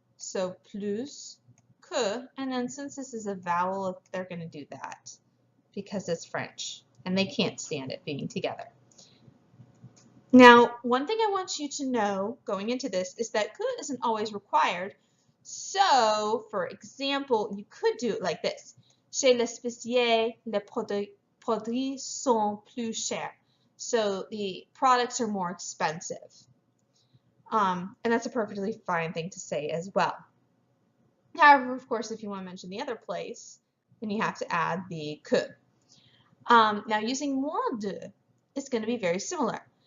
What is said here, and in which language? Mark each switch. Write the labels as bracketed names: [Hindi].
[English] So plus que, and then since this is a vowel, they're going to do that because it's French and they can't stand it being together. Now, one thing I want you to know going into this is that que isn't always required. So, for example, you could do it like this. [French] Chez l'épicier, les produits sont plus chers. [English] So the products are more expensive. And that's a perfectly fine thing to say as well. However, of course, if you want to mention the other place, and you have to add the que. Now using moins de is going to be very similar.